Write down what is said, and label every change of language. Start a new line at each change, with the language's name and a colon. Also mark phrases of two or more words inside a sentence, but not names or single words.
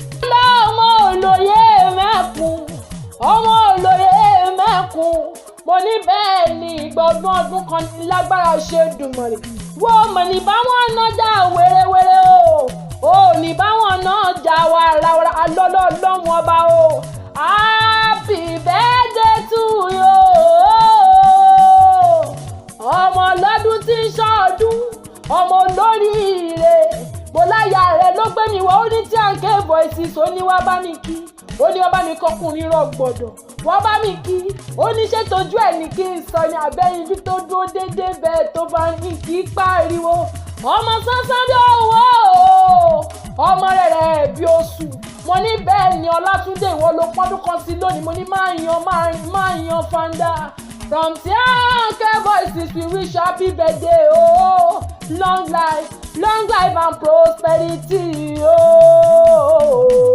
Yoruba: Lọ́mọ olóyè mẹ́kùn, ọmọ olóyè mẹ́kùn, mo ní bẹ́ẹ̀ ni, ìgbà ọdún ọdún kan ní lágbára ṣe Èdùmàrè. Wo mọ̀ ní báwọn nájà wérewére o, o ní báwọn nájà wàràwàrà, alọ́lọ́ Ọlọ́run ọba o.
English: Happy birthday to you.
Yoruba: Ọmọ ọlọ́dún tí ń ṣọdún, ọmọ olóríire, mo láya rẹ̀ ló gbé mi wá, ó ní tí à ń ké voices, ó ní wá bá mi kí, ó ní wá bá mi kọkùnrin rọ̀gbọ̀dọ̀, wá bá mi kí, ó ní ṣé tójú ẹ̀ ní kí n sọ ni, àbẹ́yinjú tó dúró déédéé bẹ́ẹ̀ tó bá ní kí pariwo. Ọmọ sánsán bí owó o, ọmọ rẹ̀ rẹ̀ bí oṣù, mo ní bẹ́ẹ̀ ni Ọlátúndé, ìwọ ló pọ́dún kan sí lónìí, mo ní máa yan, máa, máa yan fanda.
English: From Tianke Voices, we wish you happy birthday, oh, long life, long life and prosperity, oh.